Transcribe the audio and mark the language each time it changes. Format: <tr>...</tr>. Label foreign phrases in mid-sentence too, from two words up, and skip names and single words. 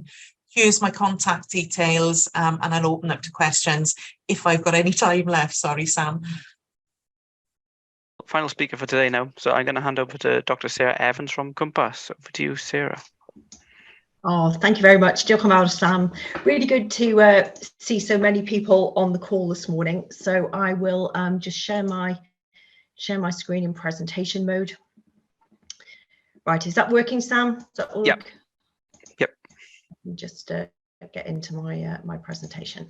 <en>Here's my contact details, and I'll open up to questions if I've got any time left. Sorry, Sam. Final speaker for today now. So I'm going to hand over to Dr. Sarah Evans from Compass. Over to you, Sarah. Oh, thank you very much.</en> <cy>Diolch yn fawr, Sam.</cy> <en>Really good to see so many people on the call this morning. So I will just share my screen in presentation mode. Right, is that working, Sam? Is that all? Yep. Yep. Just get into my presentation.</en>